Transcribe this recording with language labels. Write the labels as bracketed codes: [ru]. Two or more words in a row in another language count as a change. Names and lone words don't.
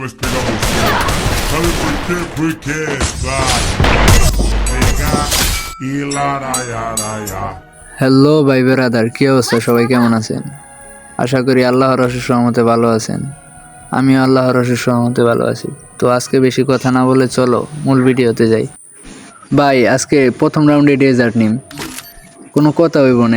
[pt] Pegar você. Sabe por quê? Porque vai pegar e laraiaraiá. [bn] হ্যালো ভাই ব্রাদার, কি অবস্থা? সবাই কেমন আছেন? আশা করি আল্লাহর অশেষ রহমতে ভালো আছেন। আমিও আল্লাহর অশেষ রহমতে ভালো আছি। তো আজকে বেশি কথা না বলে চলো মূল ভিডিওতে যাই। ভাই আজকে প্রথম রাউন্ডে ডেজার্ট নিম, কোনো কথা হইব না।